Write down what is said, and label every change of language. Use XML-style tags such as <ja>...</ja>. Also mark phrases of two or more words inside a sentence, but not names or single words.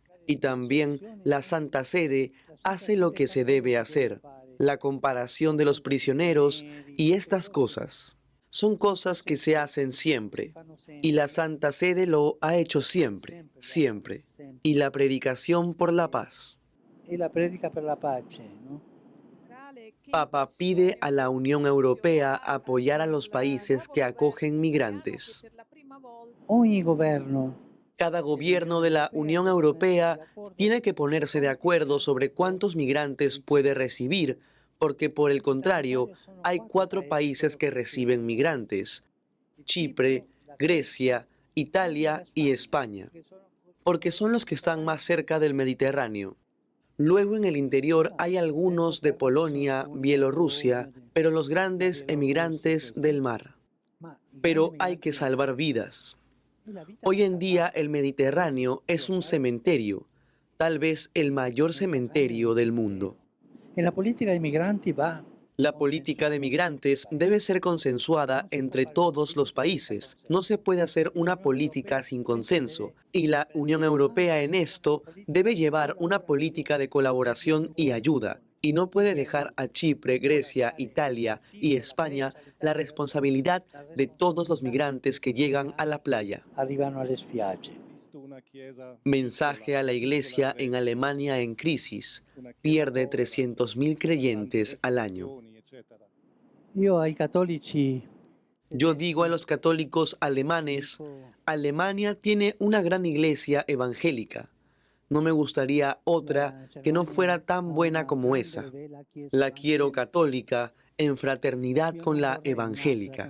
<es>Y también la Santa Sede hace lo que se debe hacer, la comparación de los prisioneros y estas cosas. Son cosas que se hacen siempre, y la Santa Sede lo ha hecho siempre, siempre, y la predicación por la paz.</es> <it>Y la predica per la pace,</it> <es>¿no? Papa pide a la Unión Europea apoyar a los países que acogen migrantes.</es> <it>Ogni governo</it> <es>Cada gobierno de la Unión Europea tiene que ponerse de acuerdo sobre cuántos migrantes puede recibir, porque por el contrario, hay 4 países que reciben migrantes: Chipre, Grecia, Italia y España, porque son los que están más cerca del Mediterráneo. Luego en el interior hay algunos de Polonia, Bielorrusia, pero los grandes emigrantes del mar. Pero hay que salvar vidas. Hoy en día el Mediterráneo es un cementerio, tal vez el mayor cementerio del mundo.</es> <it>e la politica dei migranti va.</it> <es>La política de migrantes debe ser consensuada entre todos los países. No se puede hacer una política sin consenso. Y la Unión Europea en esto debe llevar una política de colaboración y ayuda. Y no puede dejar a Chipre, Grecia, Italia y España la responsabilidad de todos los migrantes que llegan a la playa.</es> <it>Arrivano alle spiagge.</it> <es>Mensaje a la iglesia en Alemania en crisis. Pierde 300.000 creyentes al año.</es> <it>Io ai cattolici</it> <es>Yo digo a los católicos alemanes, Alemania tiene una gran iglesia evangélica. No me gustaría otra que no fuera tan buena como esa. La quiero católica, en fraternidad con la evangélica.</es>